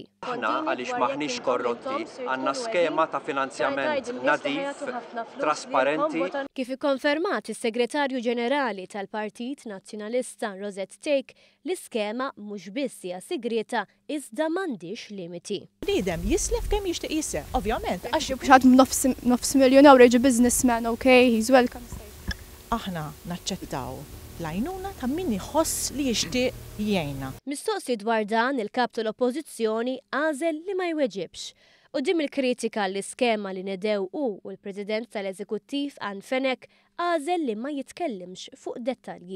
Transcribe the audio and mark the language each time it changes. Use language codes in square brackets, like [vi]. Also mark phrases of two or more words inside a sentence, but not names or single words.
[mt] Aħna għaliex maħniex korrotti, għandna skema ta' finanzjament nadif, trasparenti. Kif ikkonfermat is-Segretarju Ġenerali tal-Partit Nazzjonalista Rosette Take, l-iskema mhux biss hija sigreta iżda m'għandix limiti. Bniedem jislef kemm jixtieq jisseħ, ovvjament. Għax bħad nofs miljon euro jiġi businessman, okay, [en] he's welcome. [mt] Aħna naċċettaw l-għajnuna ta' min iħoss li jixtieq jgħinna. Mistoqsi dwar dan il-kap tal-Oppożizzjoni għażel li ma jweġibx. Quddiem il-kritika l-iskema li nedew u l-President tal-Eżekuttiv Ann Fenek għażel li ma jitkellimx fuq dettalji.